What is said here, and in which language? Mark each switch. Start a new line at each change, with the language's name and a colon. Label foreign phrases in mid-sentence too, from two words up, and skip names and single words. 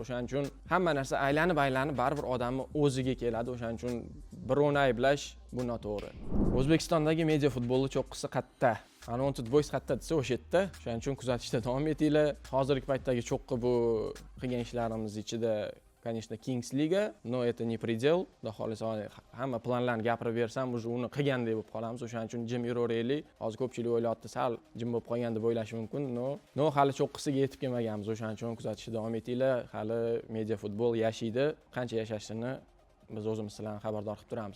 Uzbek: O'shaning uchun hamma narsa aylanib baribir odamni o'ziga keladi. O'shaning uchun birovni ayblash bu noto'g'ri. O'zbekistondagi media futbolni cho'qqisi qayerda? Unwanted Boys qayerda desa o'sha yerda. O'shaning uchun kuzatishda davom etinglar. Hozirgi paytdagi cho'qqi bu qilgan ishlarimiz ichida конечно, Kings Liga,
Russian: но это не предел.
Uzbek: Xudo xolisa hamma planlarni gapirib bersam, уже uni qilgandek bo'lib qolamiz. O'shaning uchun jim yuraveraylik. Hozir ko'pchilik o'ylayapti, sal jim bo'lib qolgan deb o'ylashi mumkin. No, hali cho'qqisiga yetib kelmaganmiz. O'shaning uchun kuzatishda davom etinglar. Hali media futbol yashaydi. Qancha yashashini biz o'zimiz bilan xabardor qilib turamiz.